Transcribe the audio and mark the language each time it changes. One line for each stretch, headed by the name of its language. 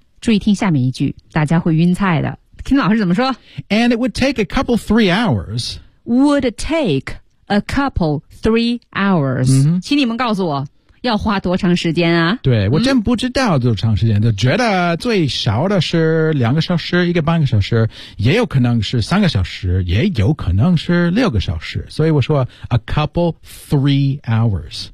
Chinese: 注意听下面一句大家会晕菜的。听老师怎么说
English: And it would take a couple three hours Would take a couple three hours、 mm-hmm.
Chinese: 请你们告诉我要花多长时间啊对我真不知道多长时间、嗯、就觉得最少的是两个小时一个半个小时也有可能是三个小时也有可能是六个小时所以我说
English: a couple three hours